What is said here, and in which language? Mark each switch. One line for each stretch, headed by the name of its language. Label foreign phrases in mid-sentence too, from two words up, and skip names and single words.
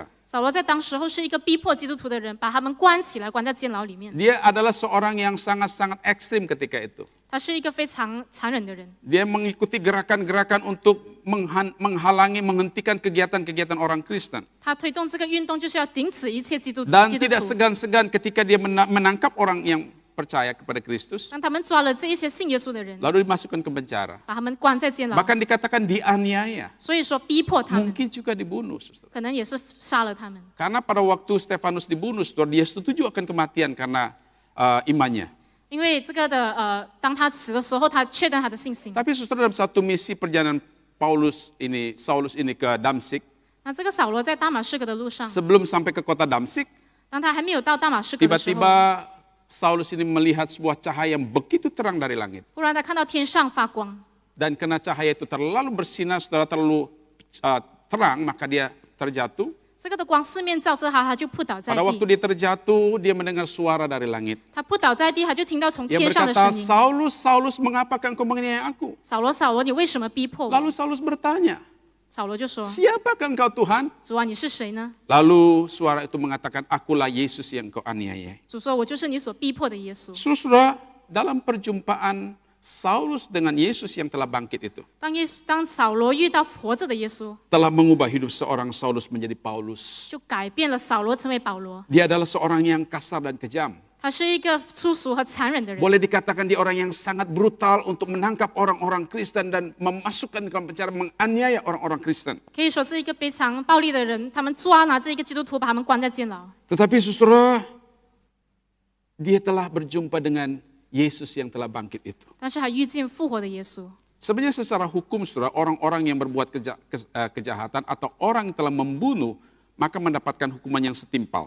Chinese: 扫罗在当时候是一个逼迫基督徒的人，把他们关起来，关在监牢里面。
Indonesian: Dia adalah seorang yang sangat-sangat ekstrim ketika itu.
Chinese: 他是一个非常残忍的人，
Indonesian: Dia mengikuti gerakan-gerakan untuk menghalangi, menghentikan kegiatan-kegiatan orang Kristen.
Chinese: 他推动这个运动就是要顶止一切基督
Indonesian: Dan
Chinese: 基督
Indonesian: tidak
Chinese: 徒，
Indonesian: segan-segan ketika dia menangkap orang yang percaya kepada Kristus,
Chinese: 让他们抓了这一些信耶稣的人，
Indonesian: lalu dimasukkan ke penjara.
Chinese: 把他们关在监牢。
Indonesian: Bahkan dikatakan dianiaya,
Chinese: 所以说逼迫他们，
Indonesian: mungkin juga dibunuh. Saudara.
Chinese: 可能也是杀了他们。
Indonesian: Karena pada waktu Stefanus dibunuh, saudara, dia setuju akan kematian karena imannya.
Chinese: 因为这个的当他死的时候，他确认他的信心。
Indonesian: Tapi saudara, dalam satu misi perjalanan Saulus ini ke Damsik,
Chinese: 那这个扫罗在大马士革的路上，
Indonesian: sebelum sampai ke kota Damsik,
Chinese: 当他还没有到大马士革的时候，
Indonesian: tiba-tiba Saulus ini melihat sebuah cahaya yang begitu terang dari langit.
Chinese: 忽然他看到天上发光，
Indonesian: Dan karena cahaya itu terlalu bersinar, saudara, terlalu terang, maka dia terjatuh.
Chinese: 这个的光四面照着他，他就扑倒在
Indonesian: Pada waktu
Chinese: 地。
Indonesian: dia terjatuh, dia mendengar suara dari langit.
Chinese: 他扑倒在地，他就听到从
Indonesian: Yang
Chinese: 天上的
Indonesian: berkata,
Chinese: 声音
Indonesian: Saulus, Saulus, mengapa engkau menganiaya aku?：“
Chinese: 扫罗，扫罗，你为什么逼迫我
Indonesian: Lalu Saulus bertanya, ？”
Chinese: 扫罗就说
Indonesian: siapakah engkau Tuhan?：“
Chinese: 主啊，你是谁呢
Indonesian: Lalu suara itu mengatakan, akulah Yesus yang kau aniaya. ？”
Chinese: 主说：“我就是你所逼迫的耶稣。
Indonesian: Saudara, dalam perjumpaan Saulus dengan Yesus yang telah bangkit itu, ”
Chinese: 当扫罗遇到活着的耶稣，
Indonesian: telah mengubah hidup seorang Saulus menjadi Paulus.
Chinese: 就改变了扫罗成为保罗。
Indonesian: Dia adalah seorang yang kasar dan kejam.
Chinese: 他是一个粗俗和残忍的人，
Indonesian: Boleh dikatakan dia orang yang sangat brutal untuk menangkap orang-orang Kristen dan memasukkan ke dalam penjara, menganiaya orang-orang Kristen.
Chinese: 可以说是一个非常暴力的人。他们抓拿这一个基督徒，把他们关在监牢。
Indonesian: Tetapi saudara, dia telah berjumpa dengan Yesus yang telah bangkit itu.
Chinese: 但是还遇见复活的耶稣。
Indonesian: Sebenarnya secara hukum, saudara, orang-orang yang berbuat kejahatan atau orang yang telah membunuh, maka mendapatkan hukuman yang setimpal.